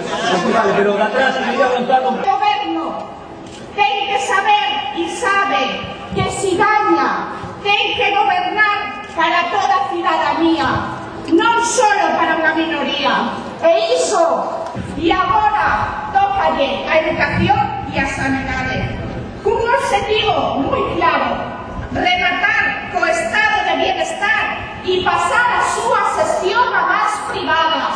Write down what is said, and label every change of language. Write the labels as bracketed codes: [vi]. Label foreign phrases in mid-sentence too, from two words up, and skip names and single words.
[es] Vale, pero de atrás iría aguantando. El gobierno tiene que saber y sabe que si gaña, tiene que gobernar para [gl] toda a ciudadanía, non solo para unha minoría. E iso, e agora, tócalle a educación e a sanidade. Cun objetivo moi claro, rematar co estado de bienestar e pasar a súa xestión a más privadas.